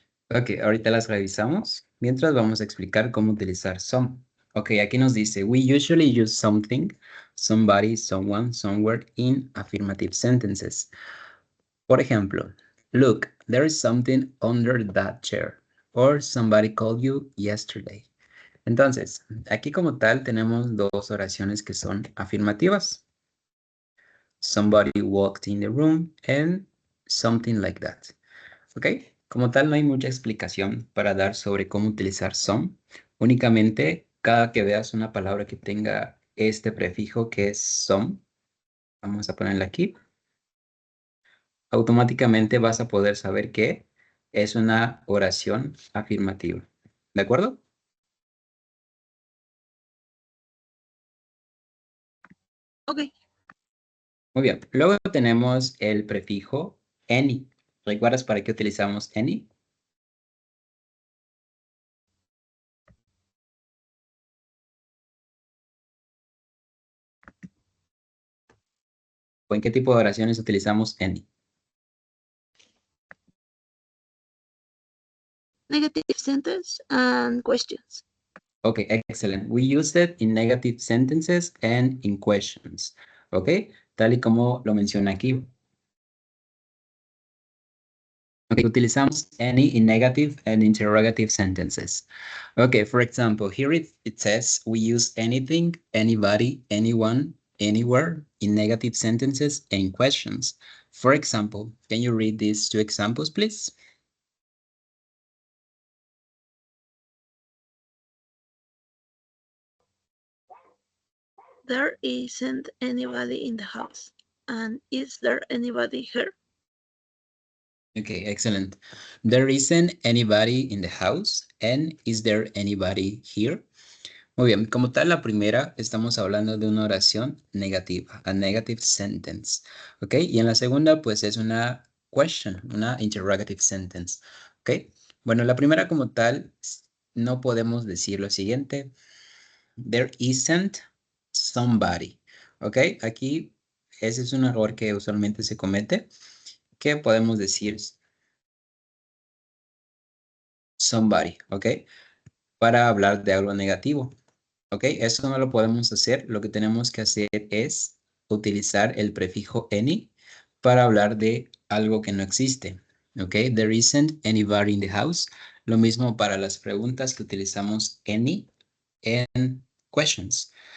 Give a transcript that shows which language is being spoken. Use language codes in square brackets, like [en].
[es] Ok, ahorita las revisamos. Mientras vamos a explicar cómo utilizar some. Ok, aquí nos dice, [en] we usually use something, somebody, someone, somewhere in affirmative sentences. [es] Por ejemplo, [en] look, there is something under that chair. Or somebody called you yesterday. [es] Entonces, aquí como tal tenemos dos oraciones que son afirmativas. [en] Somebody walked in the room and something like that. [es] ¿Ok? Como tal, no hay mucha explicación para dar sobre cómo utilizar some. Únicamente, cada que veas una palabra que tenga este prefijo que es some, vamos a ponerla aquí, automáticamente vas a poder saber que es una oración afirmativa. ¿De acuerdo? Ok. Muy bien. Luego tenemos el prefijo any. ¿Recuerdas para qué utilizamos any? ¿O en qué tipo de oraciones utilizamos any? [en] negative sentence and questions. Okay, excellent. We use it in negative sentences and in questions. [es] Okay, tal y como lo menciona aquí. [en] Okay, [es] utilizamos [en] any in negative and interrogative sentences. Okay, for example, here it says we use anything, anybody, anyone, anywhere in negative sentences and questions. For example, can you read these two examples, please? There isn't anybody in the house. And is there anybody here? Okay, excellent. There isn't anybody in the house. And is there anybody here? [es] Muy bien, como tal, la primera estamos hablando de una oración negativa, [en] a negative sentence, [es] ¿ok? Y en la segunda, pues es una question, una [en] interrogative sentence, [es] ¿ok? Bueno, la primera como tal, no podemos decir lo siguiente, [en] there isn't somebody, [es] ¿ok? Aquí ese es un error que usualmente se comete, que podemos decir somebody, ¿ok? Para hablar de algo negativo. ¿Ok? Eso no lo podemos hacer. Lo que tenemos que hacer es utilizar el prefijo any para hablar de algo que no existe. ¿Ok? [en] There isn't anybody in the house. [es] Lo mismo para las preguntas que utilizamos any en questions.